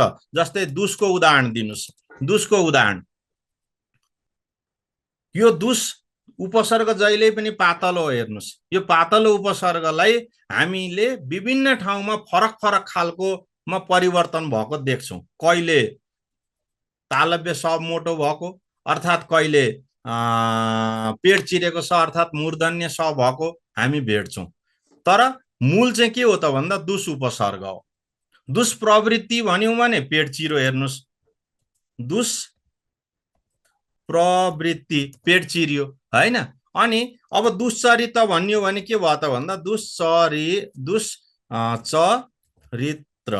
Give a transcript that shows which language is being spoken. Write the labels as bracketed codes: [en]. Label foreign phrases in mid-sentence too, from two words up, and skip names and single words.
[ne] जस्तै दुसको उदाहरण दिनुहोस्। दुसको उदाहरण, यो दुस उपसर्ग जहिले पनि पातलो हो। हेर्नुहोस्, यो पातलो उपसर्गलाई हामीले विभिन्न ठाउँमा फरक फरक खालकोमा परिवर्तन भएको देख्छौँ। कहिले तालव्य सब मोटो भएको, अर्थात् कहिले पेट चिरेको स अर्थात् मूर्धन्य स भएको हामी भेट्छौँ। तर मूल चाहिँ के हो त भन्दा दुस उपसर्ग हो। दुष्प्रवृत्ति भन्यौँ भने पेट चिरो। हेर्नुहोस्, दुष प्रवृत्ति पेट चिरियो, होइन। अनि अब दुश्चरित्र भन्यो भने के भयो त भन्दा चरित्र।